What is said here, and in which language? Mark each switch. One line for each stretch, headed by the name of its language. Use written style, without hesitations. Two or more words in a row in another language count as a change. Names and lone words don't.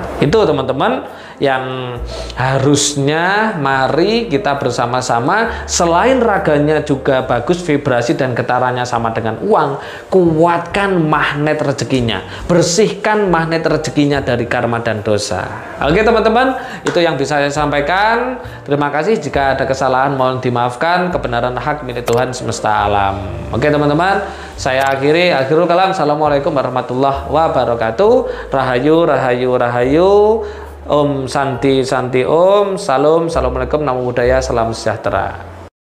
Indonesian: Itu teman-teman yang harusnya mari kita bersama-sama, selain raganya juga bagus, vibrasi dan getarannya sama dengan uang, kuatkan magnet rezekinya, bersihkan magnet rezekinya dari karma dan dosa. Oke teman-teman, itu yang bisa saya sampaikan. Terima kasih, jika ada kesalahan mohon dimaafkan, kebenaran hak milik Tuhan semesta alam. Oke teman-teman, saya
Arabic: آخر الكلام. السلام عليكم ورحمة الله وبركاته.
Indonesian: Rahayu, rahayu, rahayu.
Sanskrit: Om Santi Santi Om.
Indonesian: Salam. Assalamualaikum,
Pali: namo buddhaya,
Indonesian: salam sejahtera.